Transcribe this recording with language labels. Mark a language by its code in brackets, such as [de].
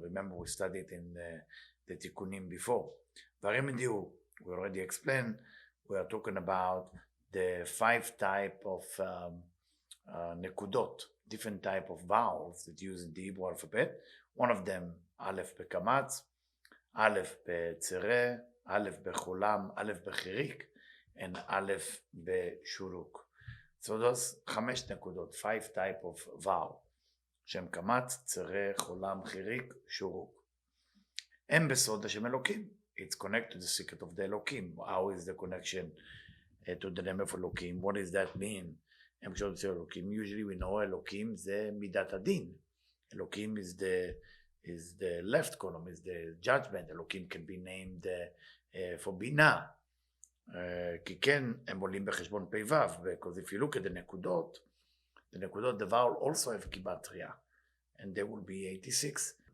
[en] Remember we studied in the Tikkunim before. והרמדיו, we already explained, we are talking about the 5 type of nekudot, different type of vowels that use in the Hebrew alphabet. One of them [he] א' בקמץ, א' בצרה, א' בחולם, א' בחיריק, and א' בשורוק. [en] So those 5 [he] נקודות, [en] 5 type of vowel, [he] שהם קמץ, צרה, חולם, חיריק, שורוק. הם בסוד השם אלוקים. [en] It's connected to the secret of the Elokim. How is the connection to the name of Elokim? What does that mean? [he] הם קשורים לצל אלוקים. Usually we know אלוקים זה מידת הדין. [en] אלוקים is the left column, is the judgment. Elokim can be named for Bina. [he] כי כן, הם עולים בחשבון פ"ו, [en] because if you look at the נקודות, the vowel also have Gematria, and they will be 86.